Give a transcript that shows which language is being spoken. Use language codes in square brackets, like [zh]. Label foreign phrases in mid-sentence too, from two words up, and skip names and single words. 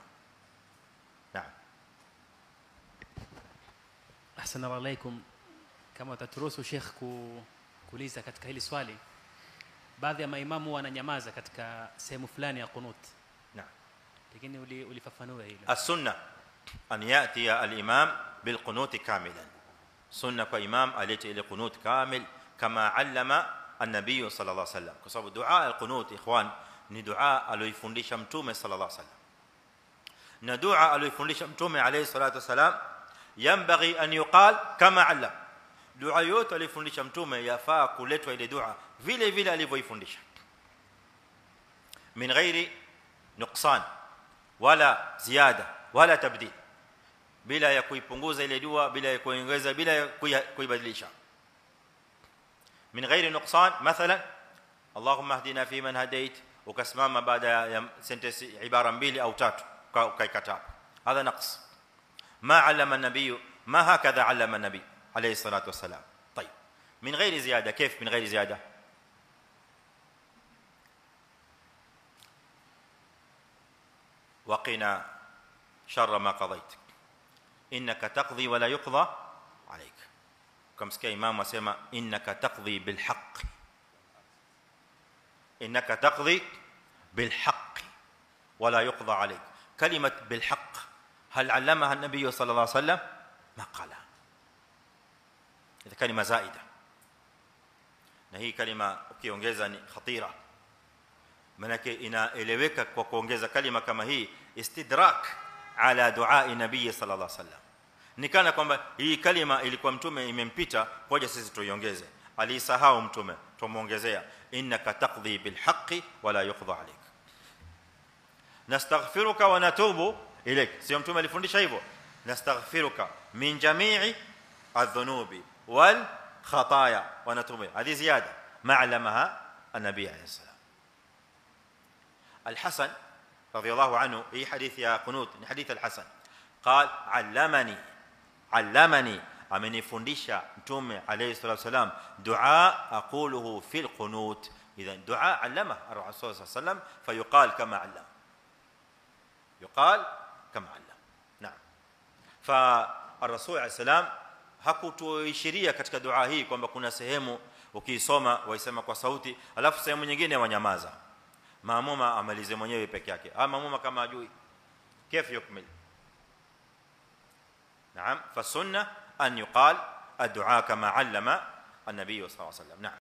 [sw] Naam. [ar] السلام عليكم. [sw] Kama utaturuhusu Sheikh kuuliza katika hili swali, baadhi ya maimamu wananyamaza katika sehemu fulani ya qunut. Naam. Lakini ulifafanua hilo. [ar] السنة أن يأتي الإمام بالقنوت كاملا. [sw] Sunna kwa imam alete ile qunut kamil kama [ar] علم النبي صلى الله عليه وسلم, [sw] kwa sababu [ar] دعاء القنوت [sw] ikhwan ni dua aliyofundisha mtume [ar] صلى الله عليه وسلم, [sw] na dua aliyofundisha mtume [ar] عليه الصلاة والسلام ينبغي أن يقال كما علم. [sw] dua yote alifundisha mtume yafaa kuletwa ile dua vile vile alivyoifundisha [ar] من غير نقصان ولا زيادة ولا تبديل [sw] bila ya kuipunguza ile dua bila ya kuongeza bila ya kuibadilisha [ar] من غير نقصان مثلا اللهم اهدنا فيمن هديت [sw] ukasimama baada ya sentence ibara mbili au tatu ukaikata [ar] هذا نقص ما علم النبي ما هكذا علم النبي عليه الصلاة والسلام طيب من غير زياده كيف من غير زياده وقنا شر ما قضيت انك تقضي ولا يقضى عليك كما سكي امام اسمع انك تقضي بالحق انك تقضي بالحق ولا يقضى عليك كلمه بالحق هل علمها النبي صلى الله عليه وسلم ما قالها اذا كلمه زائده [sw] na hii kalima ukiongeza ni khatira manake inaeleweka kwa kuongeza kalima kama hii [ar] استدراك على دعاء نبي صلى الله عليه وسلم [sw] ni kana kwamba hii kalima ilikuwa mtume imempita ngoja sisi tuiongeze alisahau mtume tumuongezea [ar] إنك تقضي بالحق ولا يقضى عليك نستغفرك ونتوب إليك [sw] sio mtume alifundisha hivyo [ar] نستغفرك من جميع الذنوب وال خطايا ونتوب هذه زياده ما علمها النبي عليه السلام الحسن رضي الله عنه في حديث يا قنوت حديث الحسن قال علمني [sw] amenifundisha mtume [ar] عليه الصلاة والسلام دعاء أقوله في القنوت إذن دعاء علم الرسول سلم فيقال كما علم يقال كما علم نعم فالرسول عليه السلام [sw] hakutuishiria katika dua hii kwamba kuna sehemu ukiisoma waisema kwa sauti alafu sehemu nyingine wanyamaza maamuma amalize mwenyewe peke yake maamuma kama ajui [ar] كيف يكمل نعم فالسنه ان يقال الدعاء كما علم النبي صلى الله عليه وسلم نعم